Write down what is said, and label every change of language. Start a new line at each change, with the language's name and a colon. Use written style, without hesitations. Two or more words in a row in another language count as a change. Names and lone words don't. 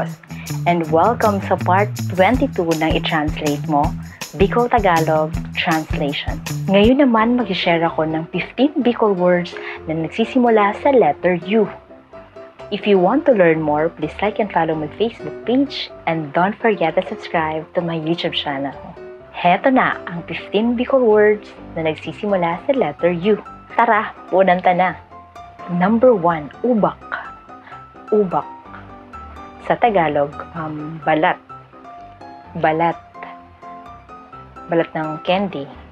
English: And welcome
Filipino: sa part 22 ng i-translate mo, Bicol Tagalog Translation. Ngayon naman mag-share ako ng 15 Bicol words na nagsisimula sa letter U.
English: If you want to learn more, please like and follow my Facebook page and don't forget to subscribe to my YouTube channel.
Filipino: Heto na ang 15 Bicol words na nagsisimula sa letter U. Tara, punanta na! Number 1, ubak. Ubak. Sa Tagalog, balat. Balat. Balat ng candy.